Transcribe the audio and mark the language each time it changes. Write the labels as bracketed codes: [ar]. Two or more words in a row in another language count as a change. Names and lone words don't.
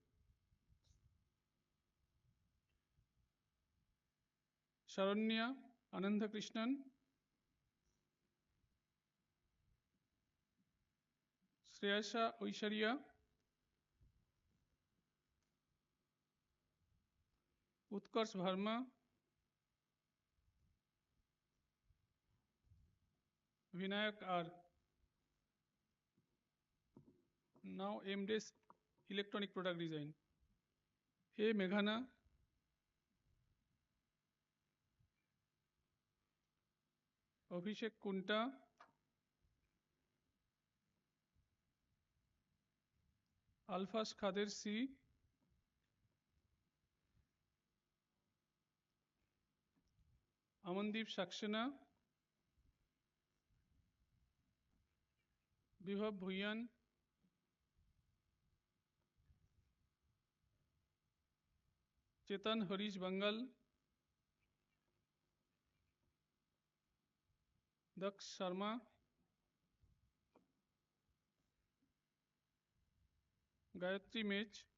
[en] শরণ্যা আনন্দকৃষ্ণন, শ্রেয়াসা ঐশ্বরিয়া, উৎকর্ষ ভার্মা, Vinayak R. Now MDes Electronic Product Design. A. Meghana, Abhishek Kunta, Alphas Khader C, Amandeep Saxena, Vibhav Bhuyan, Chetan Harish Bangal, Daksh Sharma, Gayatri Mech,